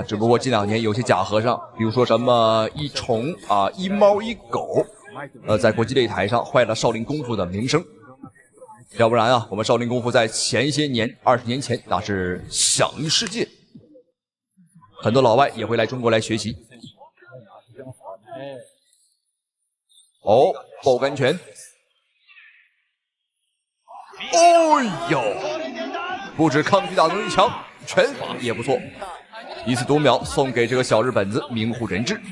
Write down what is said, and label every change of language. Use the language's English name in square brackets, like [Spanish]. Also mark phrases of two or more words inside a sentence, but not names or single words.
[Chinese] 只不過近2年有些假和尚，比如說什麼一蟲啊、一貓一狗，在國際擂台上壞了少林功夫的名聲。要不然啊，我們少林功夫在前些年20年前那是享譽世界，很多老外也會來中國來學習。哦，爆肝拳！哦喲！不止抗擊打能力強，拳法也不錯。一次讀秒送給這個小日本子名戶仁志。